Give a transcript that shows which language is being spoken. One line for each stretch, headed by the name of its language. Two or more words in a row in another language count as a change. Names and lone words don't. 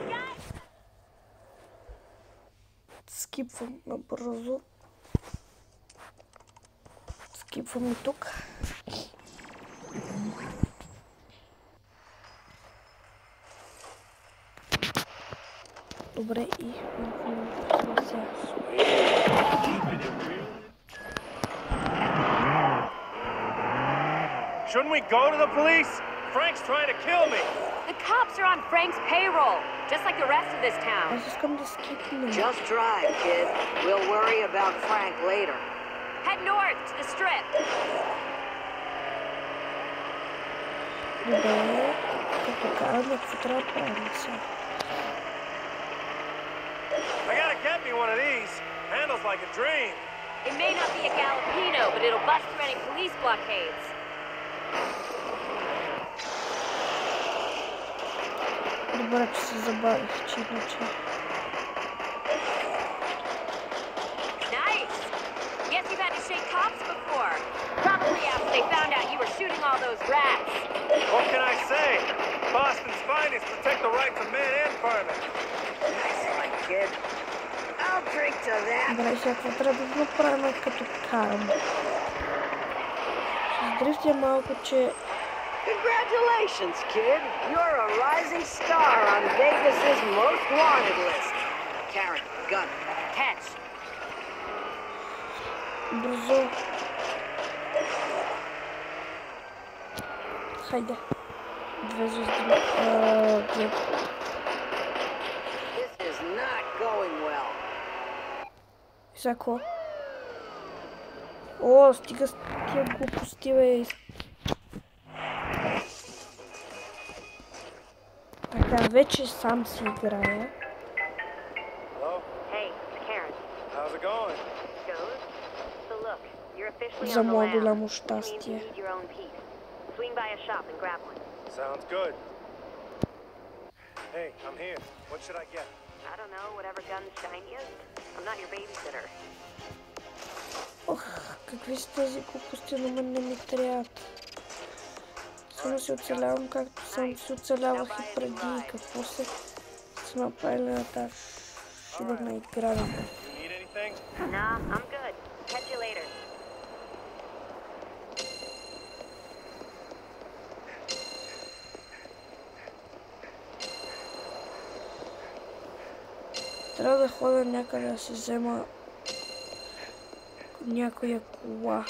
Bulgarian: Скипвам набързо. Скипвам и тук. Добре, и...
English: Shouldn't we go to the police? Frank's trying to kill me. The cops are on Frank's payroll, just like the rest of this town.
Bulgarian: Аз искам да скипнем.
English: Just drive, kid. We'll worry about Frank later. Head north to the strip.
Bulgarian: Добре. Като караме, какво трябва да правим сега?
English: I gotta get me one of these. Handles like a dream. It may not be a Galapino, but it'll bust through any police blockades.
Bulgarian: Добре, че се забавих, че иначе.
English: Nice. Guess you've had to shake cops before. Probably after they found out you were shooting all those rats. What can I say? Boston's finest protect the rights of man and farmer. Nice one, kid. I'll drink to that.
Bulgarian: Добре, сега какво трябва да направим като карам? Ще дрифтя малко, че...
English: Congratulations, kid. You're a rising star on Vegas's most wanted list. Karen, gun. Catch.
Bulgarian: Бързо. Хайде. 2 звезди.
English: This is not going well.
Bulgarian: Сега какво? О, стига с тия глупости, бе. Така, вече сам си играя.
English: Hello? Hey, it's Karen. How's it going? Goes. So look, you're officially
Bulgarian: За
English: on the
Bulgarian: мое
English: lam,
Bulgarian: голямо
English: which means you
Bulgarian: щастие.
English: need your own piece. Swing by a shop and grab one. Sounds good. Hey, I'm here. What should I get? I don't know, whatever gun's shiniest. I'm not your babysitter.
Bulgarian: Ох, какви са тези глупости, но мен не ми трябват. Само си оцелявам, както съм си оцелявах и преди. Какво се направили на тази шибана игра?
English: You need anything? Nah, I'm good. Catch you later.
Bulgarian: Трябва да ходя някъде да си взема някоя кола.